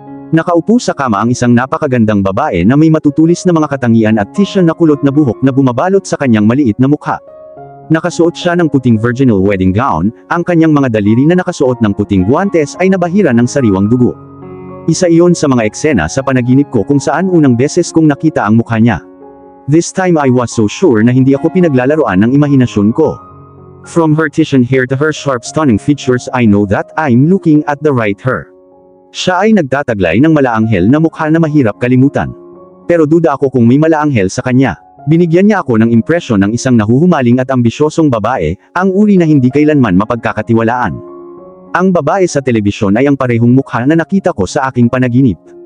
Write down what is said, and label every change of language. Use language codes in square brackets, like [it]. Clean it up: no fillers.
[tl] Nakaupo sa kama ang isang napakagandang babae na may matutulis na mga katangian at tisya na kulot na buhok na bumabalot sa kanyang maliit na mukha. Nakasuot siya ng puting virginal wedding gown, ang kanyang mga daliri na nakasuot ng puting guwantes ay nabahira ng sariwang dugo. Isa iyon sa mga eksena sa panaginip ko kung saan unang beses kong nakita ang mukha niya. [en] This time I was so sure [tl] na hindi ako pinaglalaroan ng imahinasyon ko. [en] From her Titian hair to her sharp stunning features, I know that I'm looking at the right her. [tl] Siya ay nagtataglay ng malaanghel na mukha na mahirap kalimutan. Pero duda ako kung may malaanghel sa kanya. Binigyan niya ako ng impresyon ng isang nahuhumaling at ambisyosong babae, ang uri na hindi kailanman mapagkakatiwalaan. Ang babae sa telebisyon ay ang parehong mukha na nakita ko sa aking panaginip.